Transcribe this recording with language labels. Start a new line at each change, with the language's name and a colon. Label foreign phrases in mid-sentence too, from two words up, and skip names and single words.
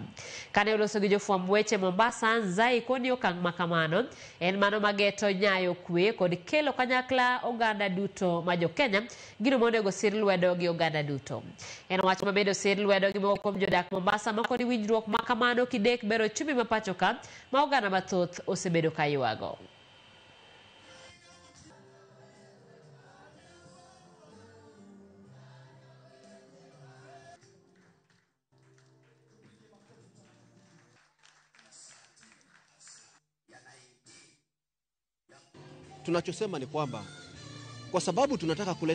Luo (Kenya and Tanzania): Kane oloso gi jofwamb weche Mombasa, Nzai koni okang' makamano en mano mageto nyayo kwe kod kelo kanyakla oganda duto ma jo Kenya gino monego sir lwedo gi oganda duto. En wach mabedo sir lwedo gi moko kuom jodak Mombasa makoni winjruok makamano kidek bero chumi mapacho ka ma oganda mathoth osebedo kayuago.
Swahili: Tunachosema ni kwamba kwa sababu tunataka kuleta